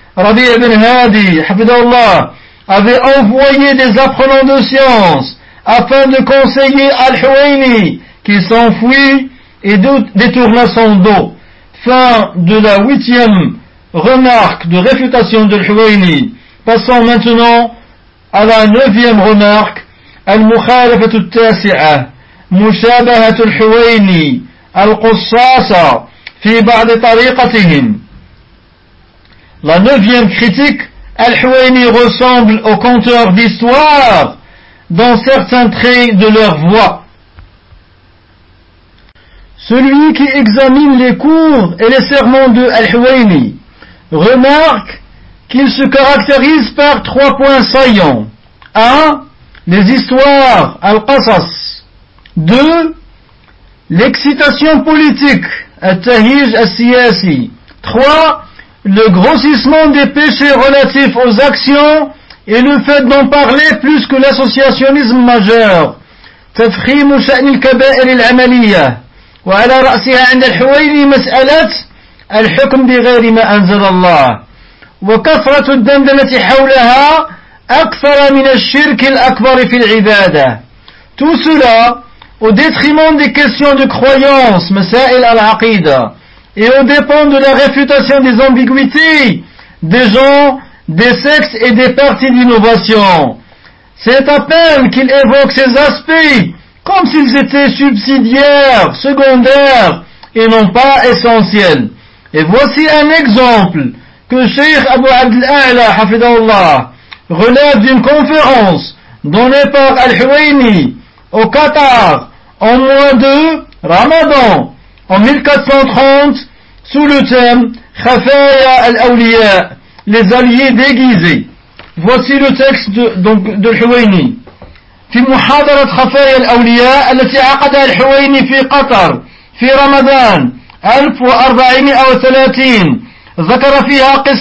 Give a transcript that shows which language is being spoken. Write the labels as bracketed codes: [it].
[fr] Rabbi Ibn Hadi, Habidallah, avait envoyé des apprenants de science afin de conseiller Al-Huwayni qui s'enfuit et détourna son dos. Fin de la 8e remarque de réfutation de Al-Huwayni. Passons maintenant à la 9e remarque. [ar] المخالفه التاسعه مشابهه الحويني القصاص في بعض طريقتهم. [fr] La neuvième critique, الحويني ressemble au conteur d'histoire dans certains traits de leur voix. Celui qui examine les cours et les sermons de الحويني remarque qu'il se caractérise par trois points saillants. 1. Les histoires, al-qasas. 2. L'excitation politique, al-tahij al-siyasi. 3. Le grossissement des péchés relatifs aux actions et le fait d'en parler plus que l'associationnisme majeur. [ar] تفخيم شأن الكبائر العملية وعلى رأسها عند الحويني مسألة الحكم بغير ما أنزل الله وكثرة الدندنة حولها أكثر من الشرك الأكبر في العبادة. [fr] Tout cela au détriment des questions de croyance, [ar] مسائل العقيدة, [fr] et au dépend de la réfutation des ambiguïtés des gens, des sectes et des partis d'innovation. C'est à peine qu'il évoque ces aspects comme s'ils étaient subsidiaires, secondaires et non pas essentiels. Et voici un exemple que Cheikh Abu Abdel A'la Hafidallah relève d'une conférence donnée par Al-Huwayni au Qatar en mois de Ramadan en 1430 sous le thème Khafaya al-Awliya, les alliés déguisés. Voici le texte de Al-Huwayni. [ar] في محاضرة خفايا الأولياء التي عقدها الحويني في قطر في رمضان 1430 ذكر فيها